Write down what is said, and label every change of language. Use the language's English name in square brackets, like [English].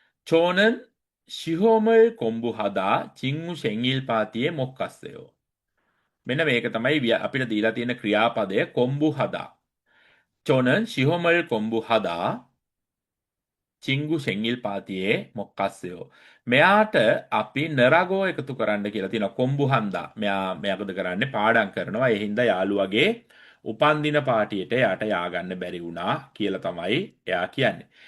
[Korean] 저는 시험을 공부하다 직무 생일파티에 못 갔어요. [Sinhala] මෙන්න මේක තමයි අපිට දීලා තියෙන ක්‍රියාපදය 공부하다. [Korean] 저는 시험을 공부하다 친구 생일 파티에 못 갔어요. [Sinhala] මෙයාට අපි නරගෝ එකතු කරන්න කියලා තියෙනවා. කොම්බුහන්දා. මෙයාකද කරන්නේ පාඩම් කරනවා. ඒ හින්දා යාළුවගේ උපන්දින පාටියට යාට ය아가න්න බැරි වුණා කියලා තමයි එයා කියන්නේ.